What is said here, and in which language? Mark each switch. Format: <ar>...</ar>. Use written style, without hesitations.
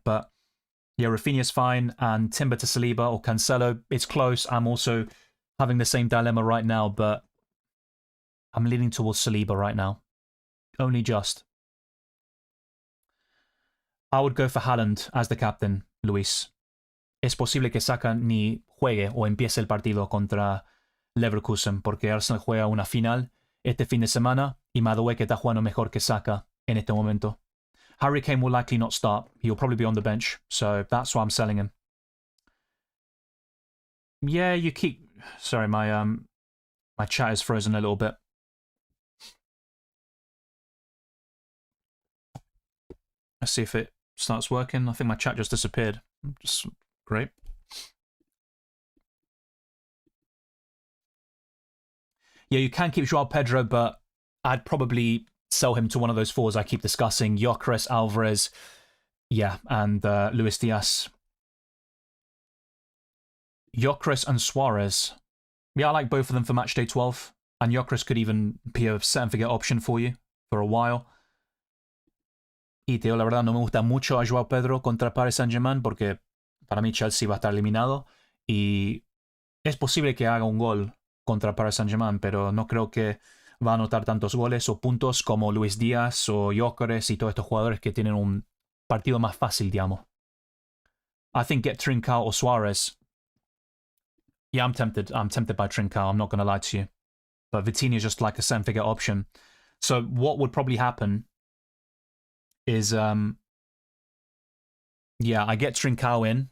<en>But yeah, Rafinha's fine, and Timber to Saliba or Cancelo, it's close. I'm also having the same dilemma right now, but I'm leaning towards Saliba right now. Only just. I would go for Haaland as the captain, Luis.</en> <es>Es posible que Saka ni juegue o empiece el partido contra Leverkusen, porque Arsenal juega una final este fin de semana y Madueke está jugando mejor que Saka en este momento.</es> <en>Harry Kane will likely not start. He'll probably be on the bench, so that's why I'm selling him. Yeah, you keep... Sorry, my chat is frozen a little bit. Let's see if it starts working. I think my chat just disappeared. Just great. Yeah, you can keep Joao Pedro, but I'd probably sell him to one of those fours I keep discussing. Gyökeres, Alvarez, yeah, and Luis Diaz. Gyökeres and Suarez. Yeah, I like both of them for Matchday 12. And Gyökeres could even be a set and forget option for you for a while.</en> <es>Y te digo, la verdad, no me gusta mucho a Joao Pedro contra Paris Saint-Germain porque para mí Chelsea va a estar eliminado y es posible que haga un gol contra Paris Saint-Germain, pero no creo que va a anotar tantos goles o puntos como Luis Díaz o Gyökeres y todos estos jugadores que tienen un partido más fácil, digamos.</es> <en>I think get Trincao or Suarez. Yeah, I'm tempted. I'm tempted by Trincao. I'm not going to lie to you. But Vitinha is just like a set and forget option. So what would probably happen is, yeah, I get Trincao in.</en>